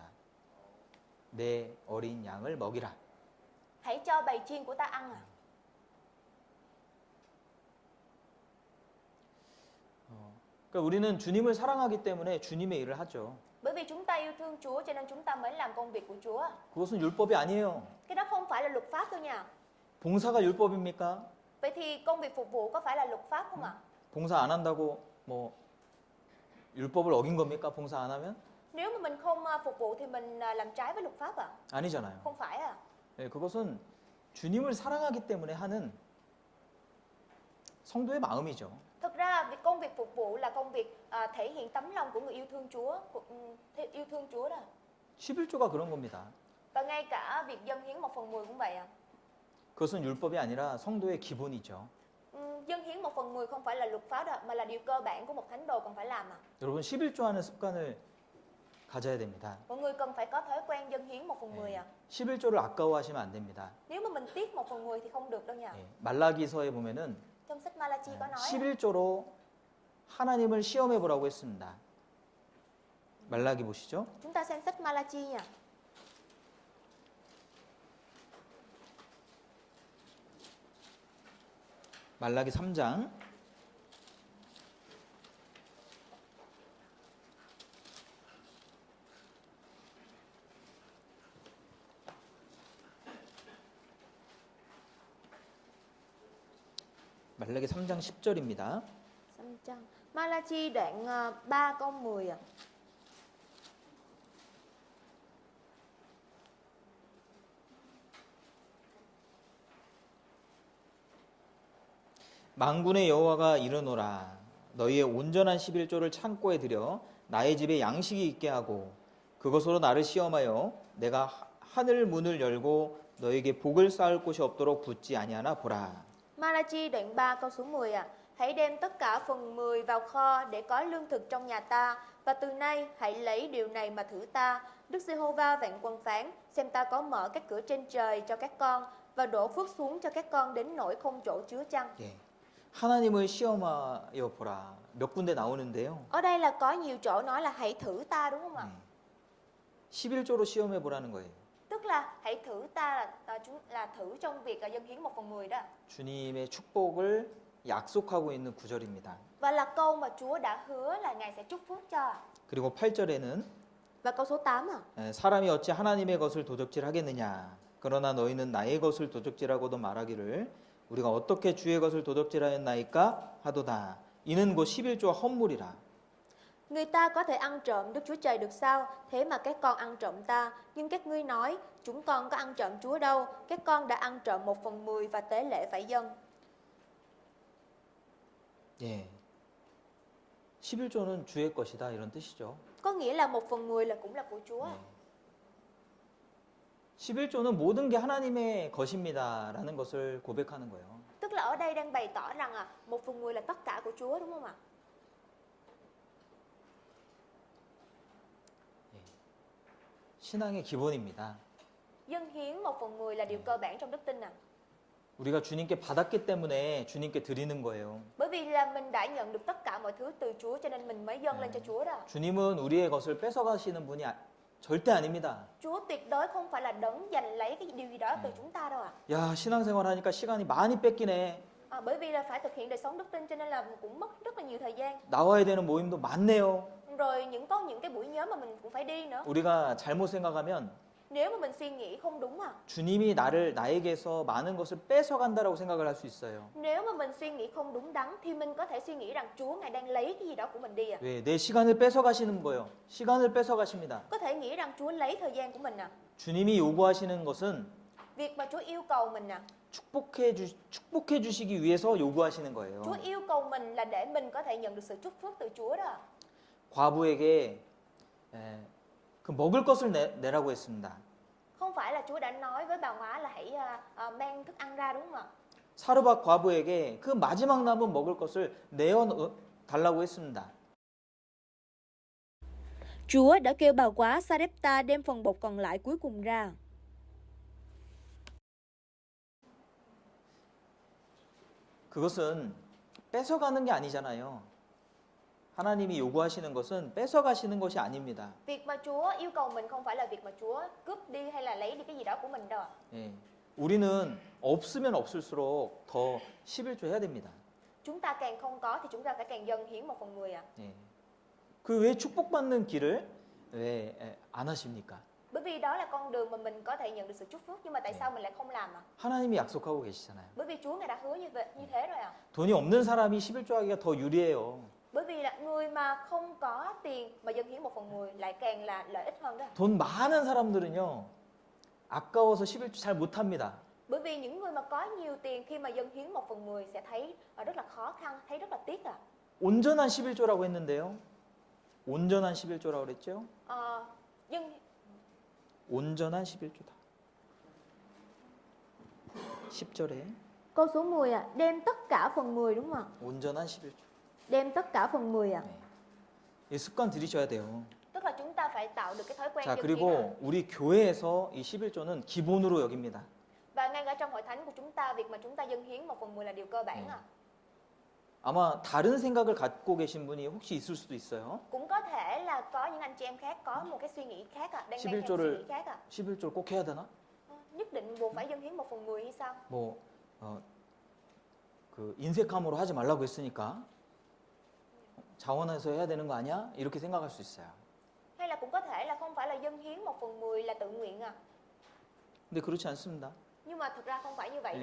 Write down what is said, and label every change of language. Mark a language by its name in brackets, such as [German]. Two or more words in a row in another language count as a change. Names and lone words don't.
[Korean] 내 어린 양을 먹이라. [Vietnamese] Hãy cho bầy chiên của ta ăn ạ. [Korean] 그러니까 우리는 주님을 사랑하기 때문에 주님의 일을 하죠. [Vietnamese] Bởi vì chúng ta yêu thương Chúa cho nên chúng ta mới làm công việc của Chúa. [Korean] 그것은 율법이 아니에요. [Vietnamese] Cái đó không phải là luật pháp đâu nha. [Korean] 봉사가 율법입니까? [Vietnamese] Vậy thì công việc phục vụ có phải là luật pháp không ạ? [Korean] 봉사 안 한다고 뭐 율법을 어긴 겁니까? 봉사 안 하면? [Vietnamese] Nếu mà mình không phục vụ thì mình làm trái với luật pháp à? [Korean] 아니잖아요. [Vietnamese] Không phải à? [Korean] 예, 그것은 주님을 사랑하기 때문에 하는 성도의 마음이죠. [Vietnamese] Thực ra việc công việc phục vụ là công việc thể hiện tấm lòng của người yêu thương Chúa, yêu thương Chúa đó. [Korean] 11조가 그런 겁니다. [Vietnamese] Và ngay cả việc dâng hiến 1/10 cũng vậy ạ. [Korean] 그것은 율법이 아니라 성도의 기본이죠. [Vietnamese] Dâng hiến 1/10 không phải là luật pháp đâu, mà là điều cơ bản của một thánh đồ cần phải làm à. [Korean] 여러분 11조 하는 습관을 가져야 됩니다. [Vietnamese] Mọi người cần phải có thói quen dâng hiến 1/10 à. [Korean] 11조를 아까워하시면 안 됩니다. [Vietnamese] Nếu mà mình tiếc 1/10 thì không được đâu nha. [Korean] 예, 말라기서에 보면은 [Vietnamese] Trong sách Malachi có nói [Korean] 11조로 하나님을 시험해 보라고 했습니다. 말라기 보시죠. [Vietnamese] chúng ta xem sách Malachi nha. [Korean] 말라기 3장 말라기 3장 10절입니다. [Vietnamese] Malachi đoạn 3 câu 10 ạ. [Korean] 만군의 여호와가 이르노라 너희의 온전한 11조를 창고에 들여 나의 집에 양식이 있게 하고 그것으로 나를 시험하여 내가 하늘 문을 열고 너에게 복을 쌓을 곳이 없도록 붙지 아니하나 보라. [Vietnamese] Malachi đoạn 3 câu số 10 ạ. Hãy đem tất cả phần 10 vào kho để có lương thực trong nhà ta, và từ nay hãy lấy điều này mà thử ta. Đức Giê-hô-va vạn quân phán, xem ta có mở các cửa trên trời cho các con và đổ phước xuống cho các con đến nỗi không chỗ chứa chăng. [Korean] 예, 하나님을 시험하여 보라. 몇 군데 나오는데요. [Vietnamese] Ở đây là có nhiều chỗ nói là hãy thử ta đúng không ạ? [Korean] 11조로 시험해 보라는 거예요. [Vietnamese] Tức là hãy thử ta là thử trong việc dâng hiến 1/10 đó. [Korean] 주님의 축복을 약속하고 있는 구절입니다. [Vietnamese] Và là câu mà Chúa đã hứa là Ngài sẽ chúc phước cho. [Korean] 그리고 8절에는 [Vietnamese] Và câu số 8 ạ. [Korean] 사람이 어찌 하나님의 것을 도적질하겠느냐. 그러나 너희는 나의 것을 도적질하고도 말하기를 우리가 어떻게 주의 것을 도적질하였나이까 하도다. 이는 곧 11조와 헌물이라. [Vietnamese] Người ta có thể ăn trộm Đức Chúa Trời được sao? Thế mà các con ăn trộm ta. Nhưng các ngươi nói, chúng con có ăn trộm Chúa đâu. Các con đã ăn trộm 1/10 và tế lễ phải dâng. [Korean] 예. 11조는 주의 것이다 이런 뜻이죠. [Vietnamese] Có nghĩa là 1/10 là cũng là của Chúa. [Korean] 예. 11조는 모든 게 하나님의 것입니다라는 것을 고백하는 거예요. [Vietnamese] Tức là ở đây đang bày tỏ rằng 1/10 là tất cả của Chúa đúng không ạ? [Korean] 신앙의 기본입니다. [Vietnamese] Dâng hiến 1/10 là điều cơ bản trong đức tin ạ. [Korean] 우리가 주님께 받았기 때문에 주님께 드리는 거예요. [Vietnamese] Bởi vì là mình đã nhận được tất cả mọi thứ từ Chúa cho nên mình mới dâng lên cho Chúa đó. [Korean] 주님은 우리의 것을 뺏어가시는 분이 절대 아닙니다. [Vietnamese] Chúa tuyệt đối không phải là đấng giành lấy cái điều gì đó từ chúng ta đâu ạ. [Korean] 야, 신앙생활 하니까 시간이 많이 뺏기네. [Vietnamese] Bởi vì là phải thực hiện đời sống đức tin cho nên là cũng mất rất là nhiều thời gian. [Korean] 나와야 되는 모임도 많네요. [Vietnamese] Rồi có những cái buổi nhóm mà mình cũng phải đi nữa. [Korean] 우리가 잘못 생각하면 [Vietnamese] Nếu mà mình suy nghĩ không đúng [Korean] 주님이 나에게서 많은 것을 뺏어간다라고 생각을 할 수 있어요. [Vietnamese] Nếu mà mình suy nghĩ không đúng đắn thì mình có thể suy nghĩ rằng Chúa Ngài đang lấy cái gì đó của mình đi [Korean] 왜? 내 시간을 뺏어가시는 거예요. 시간을 뺏어가십니다. [Vietnamese] Có thể nghĩ rằng Chúa lấy thời gian của mình [Korean] 주님이 요구하시는 것은 [Vietnamese] Việc mà Chúa yêu cầu mình [Korean] 축복해 주시기 위해서 요구하시는 거예요. [Vietnamese] Chúa yêu cầu mình là để mình có thể nhận được sự chúc phước từ Chúa đó. [Korean] 과부에게 그 먹을 것을 내라고 했습니다. [Vietnamese] Không phải là Chúa đã nói với bà hóa là hãy mang thức ăn ra đúng không ạ? [Korean] 사르밧 과부에게 그 마지막 남은 먹을 것을 내어 달라고 했습니다. [Vietnamese] Chúa đã kêu bà quá Sarepta đem phần bột còn lại cuối cùng ra. [Korean] 그것은 뺏어가는 게 아니잖아요. 하나님이 요구하시는 것은 뺏어가시는 것이 아닙니다. [Vietnamese] Việc mà Chúa yêu cầu mình không phải là việc mà Chúa cướp đi hay là lấy đi cái gì đó của mình đâu. [Korean] 예, 우리는 없으면 없을수록 더 11조 해야 됩니다. [Vietnamese] chúng ta càng không có thì chúng ta phải càng dâng hiến 1/10 ạ. [Korean] 예. 그 왜 축복받는 길을 왜 안 하십니까? [Vietnamese] Bởi vì đó là con đường mà mình có thể nhận được sự chúc phước, nhưng mà tại sao mình lại không làm ạ? [Korean] 하나님이 약속하고 계시잖아요. [Vietnamese] Bởi vì Chúa Ngài đã hứa như thế rồi ạ. [Korean] 돈이 없는 사람이 11조하기가 더 유리해요. [Vietnamese] Bởi vì là người mà không có tiền mà dâng hiến 1/10 lại càng là lợi ích hơn đó. [Korean] 돈 많은 사람들은요, 아까워서 11조 잘 못합니다. [Vietnamese] Bởi vì những người mà có nhiều tiền khi mà dâng hiến 1/10 sẽ thấy rất là khó khăn, thấy rất là tiếc ạ. [Korean] 온전한 11조라고 했는데요. 온전한 11조라고 그랬죠? [Vietnamese] Dâng [Korean] 온전한 11조다. 10절에 [Vietnamese] câu số 10 ạ, đem tất cả phần 10 đúng không ạ? [Korean] 온전한 11조. [Vietnamese] Đem tất cả phần 10 ạ. [Korean] 네. 이 습관 들이셔야 돼요. [Vietnamese] Tức là chúng ta phải tạo được cái thói quen [Korean] 자, [Vietnamese] dâng hiến ạ. [Korean] 그리고 우리 교회에서 이 11조는 기본으로 여깁니다. [Vietnamese] Và ngay cả trong hội thánh của chúng ta, việc mà chúng ta dâng hiến 1/10 là điều cơ bản ạ. [Korean] 아마 다른 생각을 갖고 계신 분이 혹시 있을 수도 있어요. [Vietnamese] Cũng có thể là có những anh chị em khác có một cái suy nghĩ khác ạ, đang mang theo [Korean] 11조를 [Vietnamese] suy nghĩ khác ạ. [Korean] 11조를 꼭 해야 되나? [Vietnamese] Nhất định buộc phải dâng hiến 1/10 hay sao? [Korean] 뭐 그 인색함으로 하지 말라고 했으니까 자원해서 해야 되는 거 아니야? 이렇게 생각할 수 있어요. [Vietnamese] Hay là cũng có thể là không phải là dâng hiến 1/10 là tự nguyện à. [Korean] 근데 그렇지 않습니다. [Vietnamese] Nhưng mà thực ra không phải như vậy